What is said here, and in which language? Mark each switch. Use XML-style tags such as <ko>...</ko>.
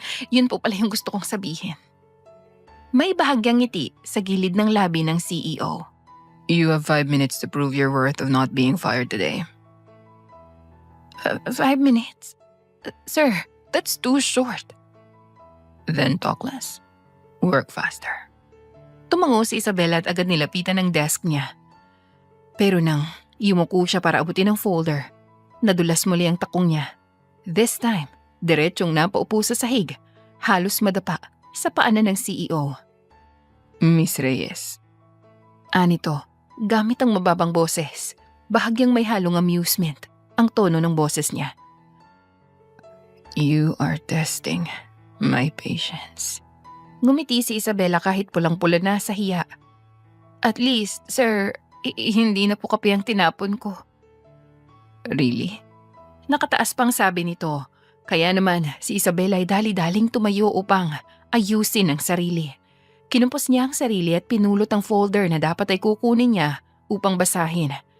<tl>Yun po pala yung gusto kong sabihin. May bahagyang ngiti sa gilid ng labi ng CEO.</tl> <en>You have 5 minutes to prove your worth of not being fired today. 5 minutes? Sir, that's too short. Then talk less. Work faster.</en> <tl>Tumango si Isabela at agad nilapitan ng desk niya. Pero nang yumuko siya para abutin ang folder, nadulas muli ang takong niya.</tl> <en>This time,</en> <tl>diretsyong napaupo sa sahig, halos madapa sa paanan ng CEO. Miss Reyes. Anito, gamit ang mababang boses, bahagyang may halong amusement ang tono ng boses niya.</tl> <en>You are testing my patience.</en> <tl>Ngumiti si Isabela kahit pulang-pula na sa hiya.</tl> <en>At least, sir,</en> <tl>hindi na po kape ang tinapon ko.</tl> <en>Really?</en> <tl>Nakataas pang sabi nito, kaya naman si Isabela ay dali-daling tumayo upang ayusin ang sarili. Kinumpos niya ang sarili at pinulot ang folder na dapat ay kukunin niya upang basahin.</tl>